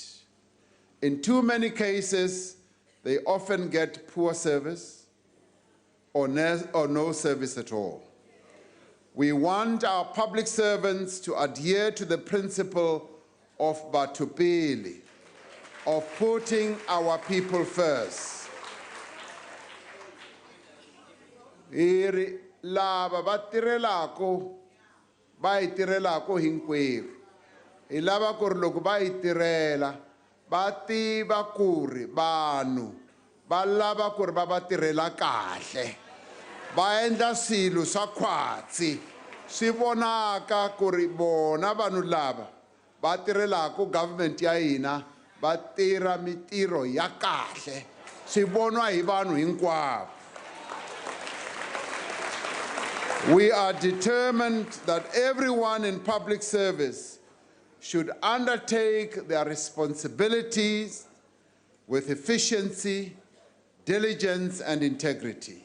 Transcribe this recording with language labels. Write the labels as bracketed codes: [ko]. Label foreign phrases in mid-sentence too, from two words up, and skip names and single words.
[en] In too many cases, they often get poor service or no service at all. We want our public servants to adhere to the principle of batupili, of putting our people first. [ts] Lava batirelako ba itirelako hinkwerhu. Hi lava ku ri loko ba itirela ba tiva ku ri vanhu ba lava ku ri ba va tirhela kahle. Ba endla swilo swa khwatsi swi vonaka ku ri bona vanhu lava ba tirhelaka government ya hina ba tirha mitirho ya kahle swi vonwa hi vanhu hinkwavo. [en] We are determined that everyone in public service should undertake their responsibilities with efficiency, diligence, and integrity.